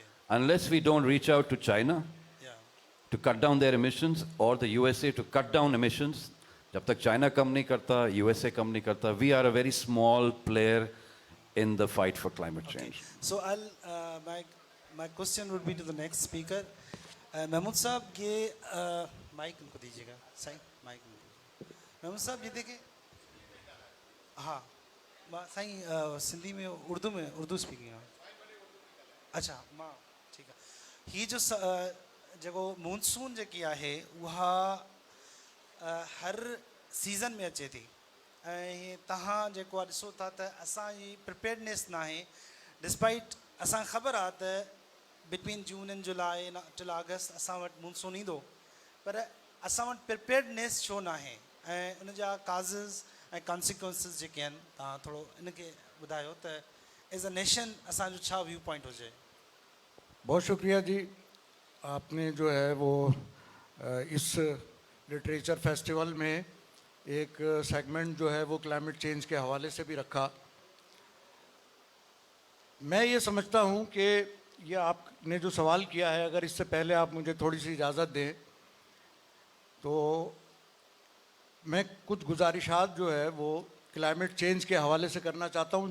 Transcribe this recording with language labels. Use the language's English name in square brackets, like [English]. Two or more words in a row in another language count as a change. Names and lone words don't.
[English] Unless we don't reach out to China to cut down their emissions, or the USA to cut down emissions, [Urdu] جب تک China کم نہیں کرتا، USA کم نہیں کرتا, [English] we are a very small player in the fight for climate change. So my question would be to the next speaker. [Urdu] محمود صاحب یہ مائیک ان کو دیجیےگا، صحیح مائیک محمود صاحب یہ دیکھیے. [Sindhi] हाँ साईं सिंधी में [English] Urdu speaking [Sindhi] आहे. अच्छा मां ठीकु आहे. ही जो जेको मॉनसून जेकी आहे उहा हर सीज़न में अचे थी ऐं तव्हां जेको आहे ॾिसो था त असांजी प्रिपेयर्डनेस न आहे. डिस्पाइट असांखे ख़बर आहे त [English] between June and July till August [Sindhi] असां वटि मॉनसून ईंदो, पर असां वटि प्रिपेयर्डनेस छो न आहे ऐं उन जा काज़िस ऐं कॉन्सिक्वेंसिस जेके आहिनि तव्हां थोरो इनखे ॿुधायो त [English] as a nation [Sindhi] असांजो छा [English] view point [Sindhi] हुजे. [Urdu] بہت شکریہ جی. آپ نے جو ہے وہ اس [English] literature festival [Urdu] میں ایک سیگمنٹ جو ہے وہ [English] climate change [Urdu] کے حوالے سے بھی رکھا. میں یہ سمجھتا ہوں کہ یہ آپ نے جو سوال کیا ہے، اگر اس سے پہلے آپ مجھے تھوڑی سی اجازت دیں تو میں کچھ گزارشات جو ہے وہ [English] climate change [Urdu] کے حوالے سے کرنا چاہتا ہوں.